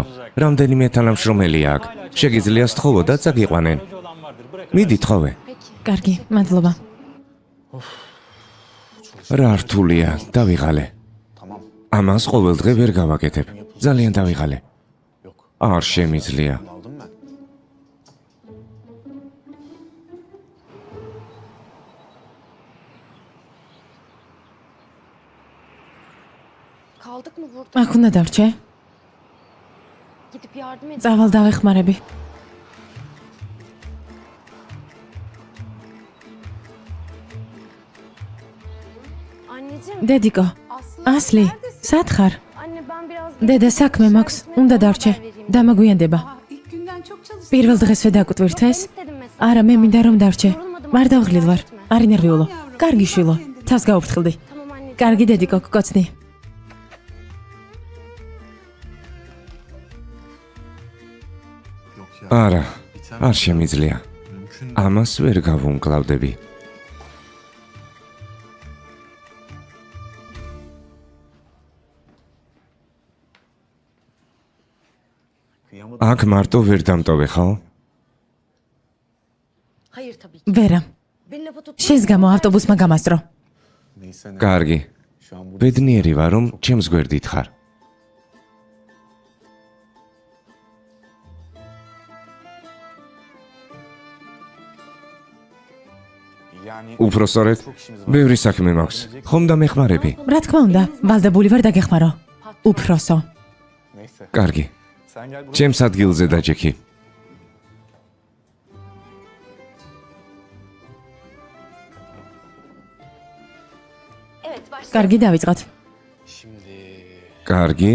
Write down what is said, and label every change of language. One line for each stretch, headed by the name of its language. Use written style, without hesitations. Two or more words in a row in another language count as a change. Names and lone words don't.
Georgian: რამდენიმე თანამშრომელია აქ. შეგიძლია სთხოვო და წაგიყვანენ. მიდი თხოვე. კარგი, მადლობა. რა რთულია, დავიღალე.
Turkish: Tamam.
Georgian: ამას ყოველდღე ვერ გავაკეთებ. ძალიან დავიღალე. არ შემიძლია.
Turkish: Aldım ben. Kaldık mı burada?
Georgian: აქ უნდა დარჩე?
Turkish: Gidip yardım edin.
Georgian: წავალ დავეხმარები.
Turkish: Anneciğim.
Georgian: დედიკო, Aslı. ასლი,
Turkish: neredesin?
Georgian: სად ხარ?
Turkish: Anne ben biraz...
Georgian: დედა საქმე მაქვს, უნდა დარჩე. დამაგვიანდება. პირველ დღესვე დაკვირთეს? არა, მე მინდა რომ დარჩე. მარ დავღლილ ვარ. არ ინერვიულო. კარგი შვილო, თავს გაუფრთხილდი.
Turkish: Tamam anneciğim.
Georgian: კარგი დედიკო, გკოცნი.
Turkish: Yok ya.
Georgian: არა, არ შემიძლია.
Turkish: Mümkün.
Georgian: ამას ვერ გავუმკლავდები.
Turkish: Kıyamadım.
Georgian: აქ მარტო ვერ დამტოვე, ხო?
Turkish: Hayır tabii ki.
Georgian: ვერა.
Turkish: Beni lafa tutma.
Georgian: შენს გამო ავტობუსმა გამასწრო.
Turkish: Neyse ne.
Georgian: კარგი.
Turkish: Şu an burada.
Georgian: ბედნიერი ვარ, რომ ჩემს გვერდით ხარ.
Turkish: Yani
Georgian: უпроსორეთ,
Turkish: çok işimiz var.
Georgian: ბევრი საქმე მაქვს. ხომ დამეხმარები? რა თქმა უნდა, ვალდებული ვარ დაგეხმარო. უფროსო.
Turkish: Neyse.
Georgian: კარგი.
Turkish: Sen gel buraya.
Georgian: ჩემს ადგილზე დაჯექი.
Turkish: Evet başla.
Georgian: კარგი დავიწყოთ.
Turkish: Şimdi
Georgian: კარგი.